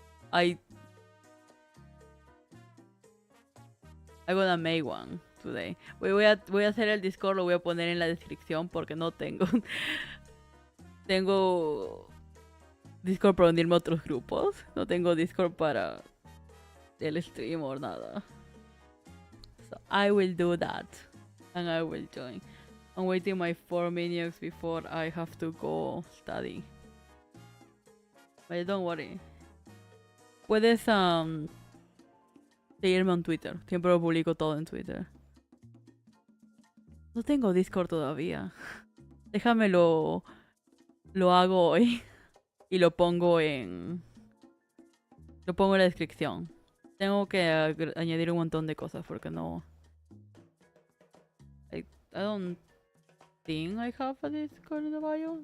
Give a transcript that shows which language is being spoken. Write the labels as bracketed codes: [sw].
[en] I'm gonna make one today. [es] Voy a hacer el Discord, lo voy a poner en la descripción porque no tengo. Tengo Discord para unirme a otros grupos. No tengo Discord para el stream o nada. [en] So I will do that. And I will join. I'm waiting my 4 minutes before I have to go study. But don't worry. [es] Puedes seguirme en Twitter. Siempre lo publico todo en Twitter. No tengo Discord todavía. Déjame lo hago hoy. Y lo pongo en la descripción. Tengo que añadir un montón de cosas porque no. [en] I don't think I have a Discord in the bio.